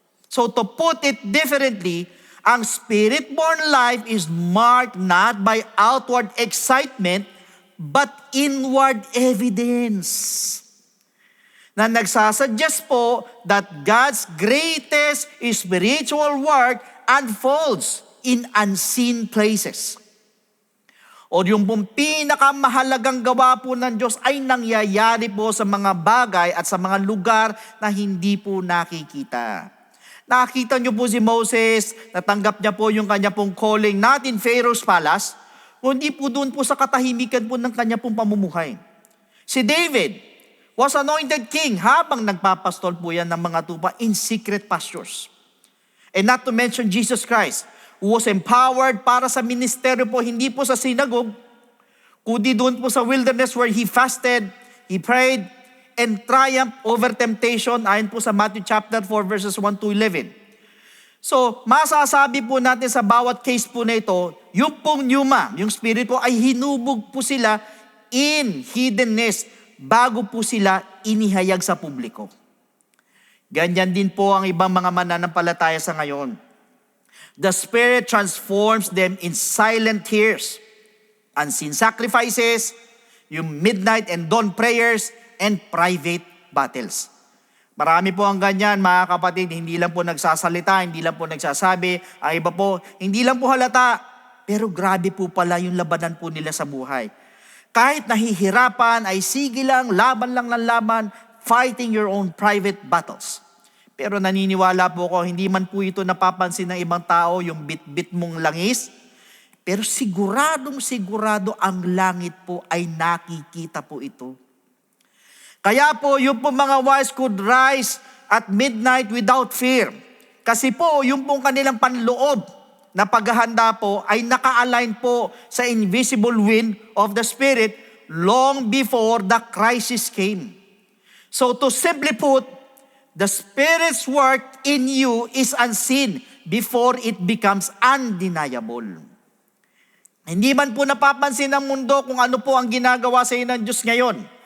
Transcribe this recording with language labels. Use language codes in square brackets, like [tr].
[en] So to put it differently, ang spirit-born life is marked not by outward excitement but inward evidence [tl] na nagsasuggest po [en] that God's greatest spiritual work unfolds in unseen places. [tl] O yung pong pinakamahalagang gawa po ng Diyos ay nangyayari po sa mga bagay at sa mga lugar na hindi po nakikita. Nakita niyo po si Moses, natanggap niya po yung kanya pong calling, [en] not in Pharaoh's palace, [tl] kundi po doon po sa katahimikan po ng kanya pong pamumuhay. Si David [en] was anointed king [tl] habang nagpapastol po yan ng mga tupa [en] in secret pastures. And not to mention Jesus Christ, who was empowered [tl] para sa ministeryo po, hindi po sa synagogue, kundi doon po sa wilderness [en] where he fasted, he prayed, and triumphed over temptation, [tl] ayon po sa [en] Matthew chapter 4 verses 1 to 11. [tl] So, masasabi po natin sa bawat case po na ito, yung pong pneuma, yung spirit po, ay hinubog po sila [en] in hiddenness [tl] bago po sila inihayag sa publiko. Ganyan din po ang ibang mga mananampalataya sa ngayon. [en] The Spirit transforms them in silent tears, unseen sacrifices, yung midnight and dawn prayers, and private battles. [tl] Marami po ang ganyan, mga kapatid, hindi lang po nagsasalita, hindi lang po nagsasabi, ang iba po, hindi lang po halata, pero grabe po pala yung labanan po nila sa buhay. Kahit nahihirapan, ay sige lang, laban lang ng laban, [en] fighting your own private battles. [tl] Pero naniniwala po ako, hindi man po ito napapansin ng ibang tao, yung bit-bit mong langis, Pero sigurado ang langit po ay nakikita po ito. Kaya po, yung po mga [en] wise could rise at midnight without fear. [tl] Kasi po, yung pong kanilang panloob na paghahanda po ay naka-align po sa [en] invisible wind of the Spirit long before the crisis came. So to simply put, the Spirit's work in you is unseen before it becomes undeniable. [tl] Hindi man po napapansin ng mundo kung ano po ang ginagawa sa inyo ng Diyos ngayon.